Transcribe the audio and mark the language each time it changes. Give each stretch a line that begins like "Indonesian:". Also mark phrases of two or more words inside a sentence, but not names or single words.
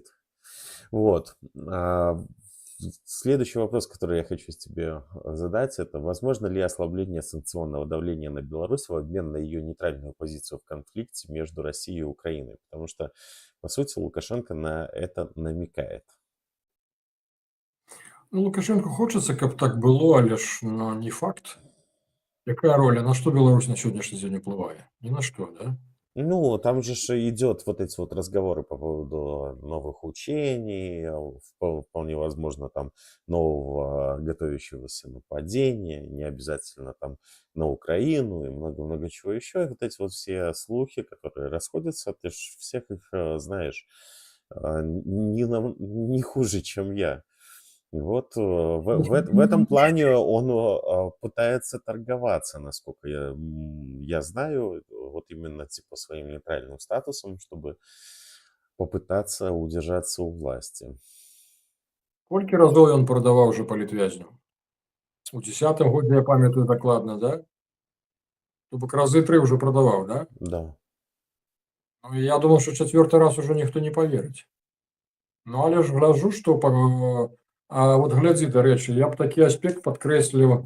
Russian: Вот. Следующий вопрос, который я хочу тебе задать, это возможно ли ослабление санкционного давления на Беларусь в обмен на ее нейтральную позицию в конфликте между Россией и Украиной? Потому что, по сути, Лукашенко на это намекает.
Belarusian: Ну, Лукашенко хочацца, каб так было, але ж ну, не факт. Якая роля, на што Беларусь на сённяшні дзень уплывае? Ні на што, да?
Russian: Ну, там же идет вот эти вот разговоры по поводу новых учений, вполне возможно, там нового готовящегося нападения, не обязательно там на Украину и много-много чего еще. И вот эти вот все слухи, которые расходятся, ты же всех их знаешь. не хуже, чем я. И вот в этом плане он пытается торговаться, насколько я знаю, вот именно типа своим нейтральным статусом, чтобы попытаться удержаться у власти.
Belarusian: Колькі разоў ён прадаваў уже палітвязню? У 10-м годзе, я памятаю дакладна, да? То бок разы 3 уже прадаваў, да? Да. Ну, і я думаў, што 4-й раз ужо ніхто не паверыць. Ну, але ж гляджу, што вот глядзі, дарэчы, я б такі аспект падкрэсліў.